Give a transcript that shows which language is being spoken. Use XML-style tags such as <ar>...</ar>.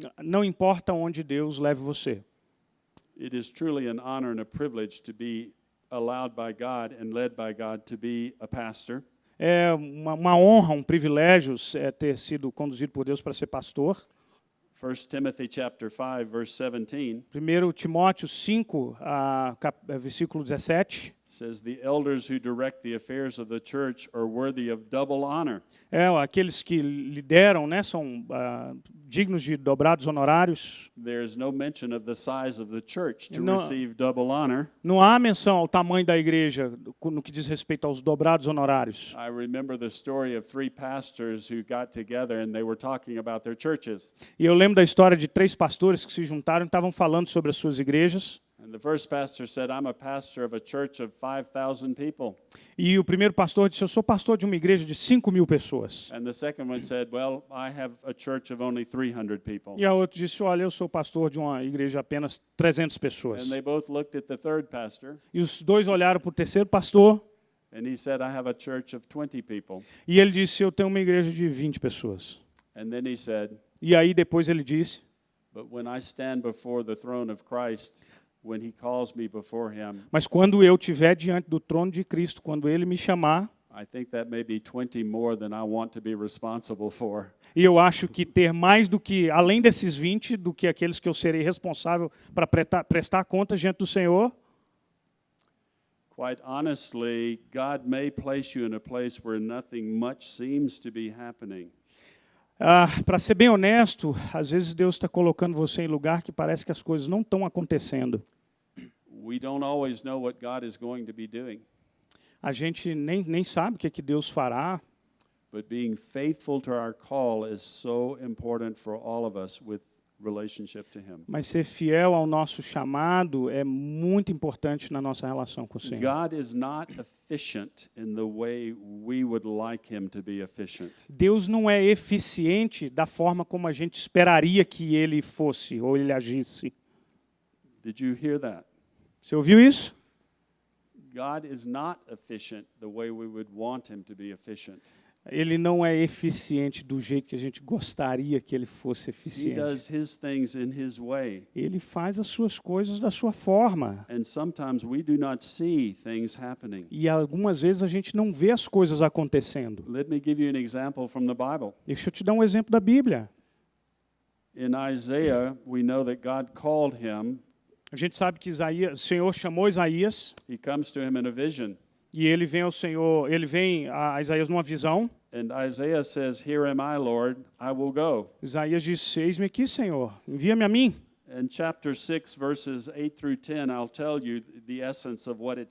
<pt>Não importa onde Deus leve você.</pt> <en>It is truly an honor and a privilege to be allowed by God and led by God to be a pastor.</en> <pt>É uma honra, um privilégio ter sido conduzido por Deus para ser pastor.</pt> <en>1 Timothy chapter 5 verse 17.</en> <pt>1 Timóteo 5, versículo 17.</pt> <en>says the elders who direct the affairs of the church are worthy of double honor.</en> <pt>Aqueles que lideram, né, são dignos de dobrados honorários.</pt> <en>There is no mention of the size of the church to</en> <pt>No.</pt> <en>receive double honor.</en> <pt>Não há menção ao tamanho da igreja no que diz respeito aos dobrados honorários.</pt> <en>I remember the story of 3 pastors who got together and they were talking about their churches.</en> <pt>E eu lembro da história de 3 pastores que se juntaram e estavam falando sobre as suas igrejas.</pt> <en>And the first pastor said, I'm a pastor of a church of 5,000 people.</en> <pt>E o primeiro pastor disse, eu sou pastor de uma igreja de 5.000 pessoas.</pt> <en>And the second one said, well, I have a church of only 300 people.</en> <pt>E a outra disse, olha, eu sou pastor de uma igreja de apenas 300 pessoas.</pt> <en>And they both looked at the third pastor</en> <pt>E os dois olharam para o terceiro pastor</pt> <en>and he said, I have a church of 20 people.</en> <pt>e ele disse, eu tenho uma igreja de 20 pessoas.</pt> <en>And then he said,</en> <pt>E aí depois ele disse,</pt> <en>but when I stand before the throne of Christ, when he calls me before him,</en> <pt>mas quando eu estiver diante do trono de Cristo, quando ele me chamar,</pt> <en>I think that may be 20 more than I want to be responsible for.</en> <pt>e eu acho que ter mais do que, além desses 20, do que aqueles que eu serei responsável para prestar contas diante do Senhor,</pt> <en>Quite honestly, God may place you in a place where nothing much seems to be happening.</en> <pt>para ser bem honesto, às vezes Deus está colocando você em lugar que parece que as coisas não estão acontecendo.</pt> <en>We don't always know what God is going to be doing,</en> <pt>A gente nem sabe o que é que Deus fará,</pt> <en>but being faithful to our call is so important for all of us with relationship to him.</en> <pt>mas ser fiel ao nosso chamado é muito importante na nossa relação com o Senhor.</pt> <en>God is not efficient in the way we would like him to be efficient.</en> <pt>Deus não é eficiente da forma como a gente esperaria que ele fosse ou ele agisse.</pt> <en>Did you hear that?</en> <pt>Você ouviu isso?</pt> <en>God is not efficient the way we would want him to be efficient.</en> <pt>Ele não é eficiente do jeito que a gente gostaria que ele fosse</pt> <en>He</en> <pt>eficiente.</pt> <en>does his things in his way.</en> <pt>Ele faz as suas coisas da sua forma.</pt> <en>And sometimes we do not see things happening.</en> <pt>E algumas vezes a gente não vê as coisas acontecendo.</pt> <en>Let me give you an example from the Bible.</en> <pt>Deixa eu te dar um exemplo da Bíblia.</pt> <en>In Isaiah, we know that God called him.</en> <pt>A gente sabe que o Senhor chamou Isaías</pt> <en>He comes to him in a vision.</en> <pt>e ele vem ao Senhor, ele vem a Isaías numa visão.</pt> <en>And Isaiah says, "Here am I, Lord, I will go."</en> <pt>Isaías diz, eis-me aqui, Senhor, envia-me a mim.</pt> <en>In chapter 6, verses 8 through 10, I'll tell you the essence of what it</en>